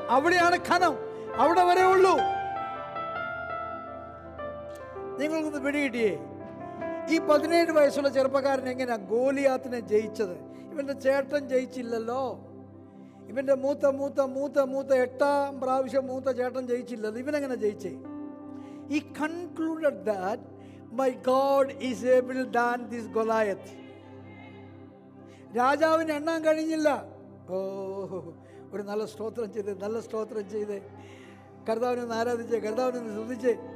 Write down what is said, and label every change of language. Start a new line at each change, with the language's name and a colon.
Malayalam: അവിടെയാണ് ഖനം, അവിടെ വരെ ഉള്ളൂ. നിങ്ങൾക്കൊന്ന് പിടികിട്ടിയേ? ഈ 17 വയസ്സുള്ള ചെറുപ്പക്കാരൻ എങ്ങനെയാ ഗോലിയാത്തിനെ ജയിച്ചത്? ഇവന്റെ ചേട്ടൻ ജയിച്ചില്ലല്ലോ. ഇവന്റെ മൂത്ത 8ാം പ്രാവശ്യം മൂത്ത ചേട്ടൻ ജയിച്ചില്ലല്ലോ. ഇവനെങ്ങനെ ജയിച്ചേ?
English: He concluded that my God is able than this Goliath.
Malayalam: രാജാവിന് എണ്ണാൻ കഴിഞ്ഞില്ല. ഓ, ഒരു നല്ല സ്തോത്രം ചെയ്ത് കർത്താവിനെ ആരാധിച്ചേ, കർത്താവിനെ സ്തുതിച്ചേ.